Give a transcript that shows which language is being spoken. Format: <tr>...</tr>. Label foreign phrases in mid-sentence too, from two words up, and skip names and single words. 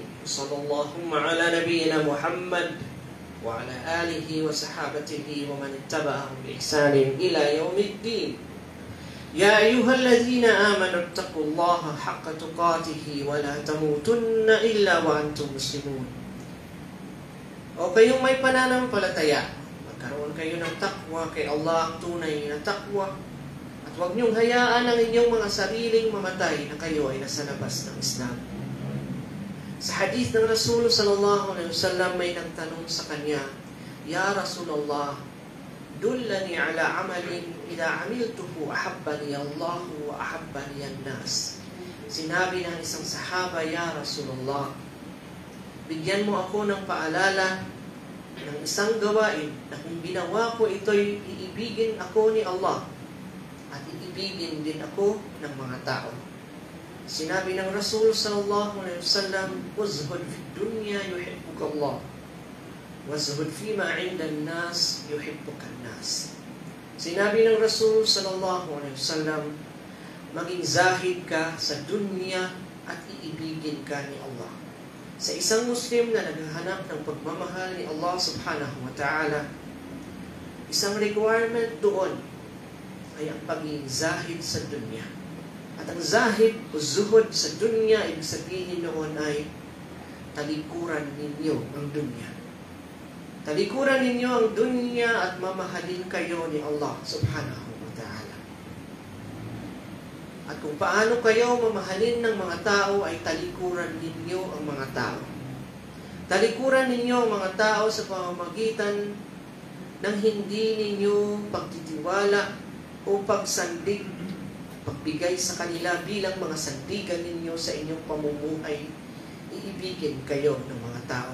<ar>صلى الله على نبينا محمد وعلى آله وصحابته ومن اتبعهم بإحسان إلى يوم الدين. يا أيها الذين آمنوا اتقوا الله حق تقاته ولا تموتن إلا وأنتم مسلمون.</ar> <tl>O kayong may pananampalataya, magkaroon kayo ng takwa kay Allah, ang tunay na takwa. Huwag niyong hayaan ang inyong mga sariling mamatay na kayo ay nasa labas ng Islam. Sa hadith ng Rasul</tl> <ar>صلى الله عليه وسلم</ar> <tl>may nagtanong sa kanya,</tl> <ar>يا رسول الله دلني على عمل إذا عملته أحبني الله وأحبني الناس.</ar> <tl>Sinabi ng isang sahaba,</tl> <ar>يا رسول الله,</ar> <tl>bigyan mo ako ng paalala ng isang gawain na kung ginawa ko ito'y iibigin ako ni Allah at iibigin din ako ng mga tao. Sinabi ng Rasul</tl> <ar>صلى الله عليه وسلم, "وازهد في الدنيا يحبك الله. وازهد فيما عند الناس يحبك الناس."</ar> <tl>Sinabi ng Rasul</tl> <ar>صلى الله عليه وسلم,</ar> <tl>maging zahid ka sa dunya at iibigin ka ni Allah. Sa isang Muslim na naghahanap ng pagmamahal ni Allah</tl> <ar>سبحانه وتعالى,</ar> <tl>isang requirement doon ay ang pagiging zahid sa dunya. At ang zahid o zuhud sa dunya, ibig sabihin noon ay talikuran ninyo ang dunya. Talikuran ninyo ang dunya at mamahalin kayo ni Allah</tl> <ar>سبحانه وتعالى.</ar> <tl>At kung paano kayo mamahalin ng mga tao ay talikuran ninyo ang mga tao. Talikuran ninyo ang mga tao sa pamamagitan ng hindi ninyo pagtitiwala o pagsandig, pagbigay sa kanila bilang mga sandigan ninyo sa inyong pamumuhay, iibigin kayo ng mga tao.</tl>